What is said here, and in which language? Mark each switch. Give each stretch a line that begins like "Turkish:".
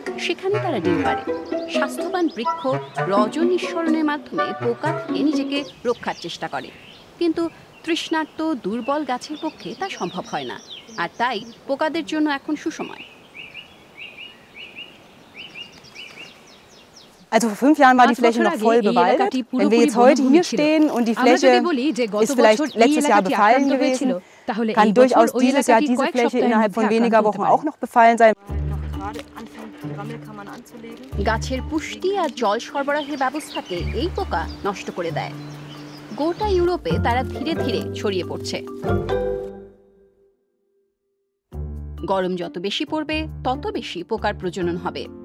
Bangla: সেখানে তারা ডিম পাড়ে। স্বাস্থ্যবান বৃক্ষ রজন নিঃসরণের মাধ্যমে পোকা থেকে নিজেকে রক্ষার চেষ্টা করে। কিন্তু তৃষ্ণার্ত দুর্বল গাছের পক্ষে তা সম্ভব হয় না, আর তাই পোকাদের জন্য এখন সুসময়।
German: Also vor 5 Jahren war die Fläche noch voll bewaldet. Wenn wir jetzt heute hier stehen und die Fläche ist vielleicht letztes Jahr befallen gewesen, kann durchaus dieses Jahr diese Fläche innerhalb von weniger Wochen auch noch befallen sein.
Bangla: গাছের পুষ্টি আর জল সরবরাহের ব্যবস্থাকে এই পোকা নষ্ট করে দেয়। গোটা ইউরোপে তারা ধীরে ধীরে ছড়িয়ে পড়ছে। গরম যত বেশি পড়বে তত বেশি পোকার প্রজনন হবে।